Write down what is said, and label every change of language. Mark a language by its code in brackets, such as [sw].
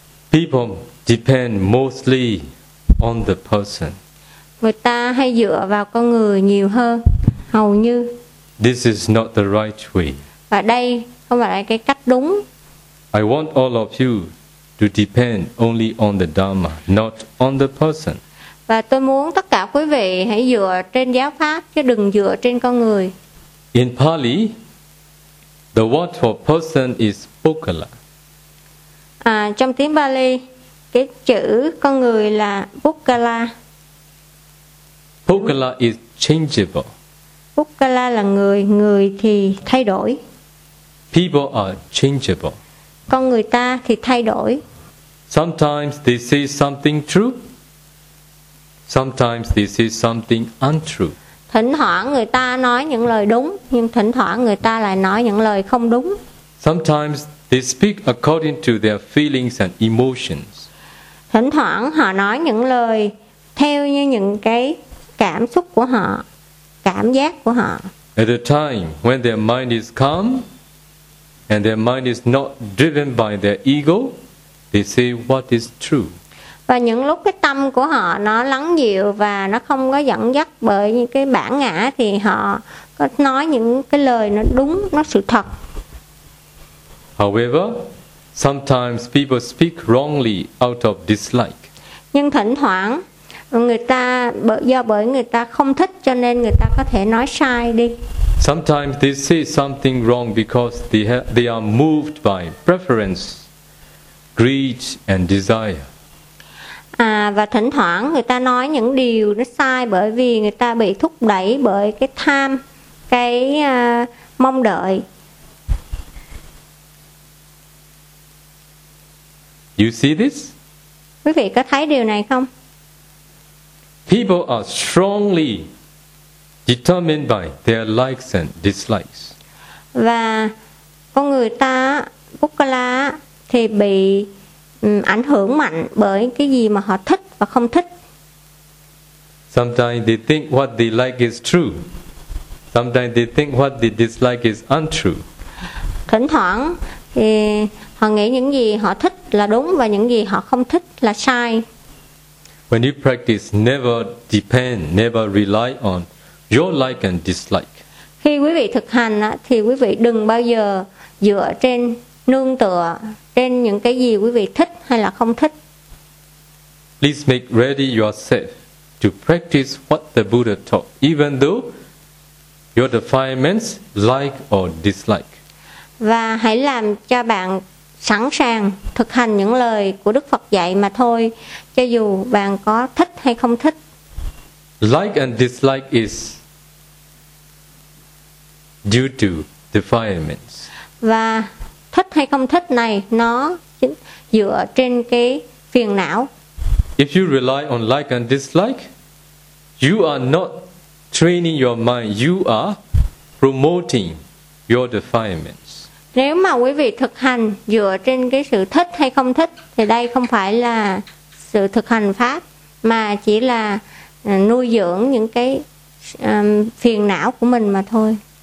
[en] People depend mostly on the person. [vi] Người ta hay dựa vào con người nhiều hơn, hầu như. [en] This is not the right way. [vi] Và đây không phải là cái cách đúng. [en] I want all of you to depend only on the Dharma, not on the person. [vi] Và tôi muốn tất cả quý vị hãy dựa trên giáo pháp chứ đừng dựa trên con người. [en] In Pali, the word for person is pokala. [vi] À, trong tiếng Pali, cái chữ con người là pokala. [en] Pokala is changeable. [vi] Pokala là người, người thì thay đổi. [en] People are changeable. [vi] Con người ta thì thay đổi. [en] Sometimes they say something true. Sometimes they say something untrue. [vi] Thỉnh thoảng người ta nói những lời đúng, nhưng thỉnh thoảng người ta lại nói những lời không đúng. [en] Sometimes they speak according to their feelings and emotions. [vi] Thỉnh thoảng họ nói những lời theo như những cái cảm xúc của họ, cảm giác của họ. [en] At a time when their mind is calm and their mind is not driven by their ego, they say what is true. [vi] Và những lúc cái tâm của họ nó lắng dịu và nó không có dẫn dắt bởi những cái bản ngã thì họ có nói những cái lời nó đúng, nó sự thật. [en] However, sometimes people speak wrongly out of dislike. [vi] Nhưng thỉnh thoảng người ta bởi người ta không thích cho nên người ta có thể nói sai đi. [en] Sometimes they say something wrong because they are moved by preference, greed and desire. [vi] À, và thỉnh thoảng người ta nói những điều nó sai bởi vì người ta bị thúc đẩy bởi cái tham, cái mong đợi. [en] You see this? [vi] Quý vị có thấy điều này không? [en] People are strongly determined by their likes and dislikes. [vi] Và con người ta, Pukala, thì bị ảnh hưởng mạnh bởi cái gì mà họ thích và không thích. [en] Sometimes they think what they like is true. Sometimes they think what they dislike is untrue. [vi] Thỉnh thoảng thì họ nghĩ những gì họ thích là đúng và những gì họ không thích là sai. [en] When you practice, never depend, never rely on your like and dislike. [vi] Khi quý vị thực hành thì quý vị đừng bao giờ dựa trên, nương tựa trên những cái gì quý vị thích hay là không thích. [en] Please make ready yourself to practice what the Buddha taught, even though your defilements like or dislike. [vi] Và hãy làm cho bạn sẵn sàng thực hành những lời của Đức Phật dạy mà thôi, cho dù bạn có thích hay không thích. [en] Like and dislike is due to defilements. [vi] Và thích hay không thích này nó dựa trên cái phiền não. [en] If you rely on like and dislike, you are not training your mind, you are promoting your defilements. [vi] Nếu mà quý vị thực hành dựa trên cái sự thích hay không thích thì đây không phải là sự thực hành pháp mà chỉ là nuôi dưỡng những cái phiền não của mình mà thôi.